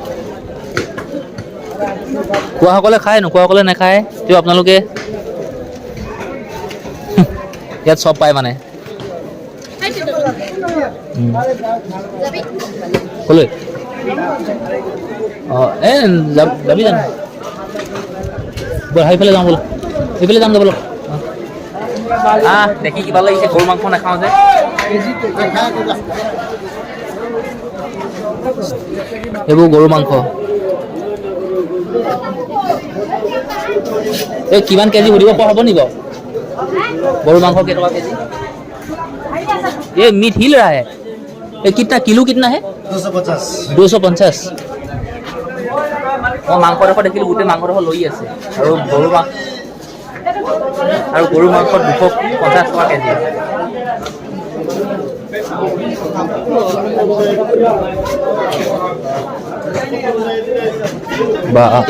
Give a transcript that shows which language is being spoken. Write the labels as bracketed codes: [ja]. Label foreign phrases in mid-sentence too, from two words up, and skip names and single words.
[as] খোৱাসকলে খায় নোখোৱাসকলে নাখায় তেও আপোনালোকে ইয়াত চব পায় মানে ক'লৈ অঁ এই যাবি জানো ব'ল সেইফালে যাওঁ ব'ল সেইফালে যাম ব'লক দেখি কিবা লাগিছে গৰু মাংস নাখাওঁ যে এইবোৰ গৰু মাংস এই কিমান কেজি সুধিব পৰা হ'ব নি বাৰু গৰু মাংস কেইটকা কেজি [hi] ये मीट हिल रहा है ये कितना किलो कितना है [as] 250 মই মাংসডোখৰ দেখিলোঁ গোটেই মাংসডোখৰ লৈ আছে আৰু গৰু মাংস 250 টকা কেজি বা